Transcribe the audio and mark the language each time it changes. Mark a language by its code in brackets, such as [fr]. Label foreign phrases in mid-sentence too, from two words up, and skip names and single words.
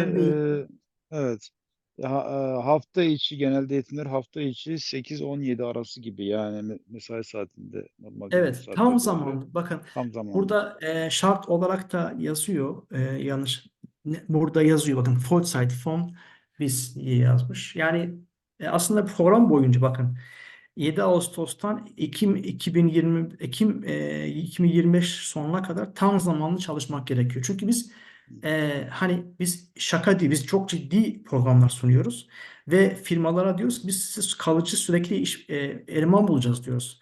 [tr] Ben B2. evet. Hafta içi genelde eğitimler hafta içi 8-17 arası gibi yani mesai saatinde normal gündüz Evet, tam saatlerde oluyor. zamanlı. Bakın Tam zamanlı. burada şart olarak da yazıyor. Yanlış. Burada yazıyor. Bakın [de] Vollzeit von bis [tr] diye yazmış. Yani aslında program boyunca bakın 7 Ağustos'tan Ekim 2025 sonuna kadar tam zamanlı çalışmak gerekiyor. Çünkü biz hani biz şaka değil, biz çok ciddi programlar sunuyoruz ve firmalara diyoruz ki biz size kalıcı sürekli eleman bulacağız diyoruz.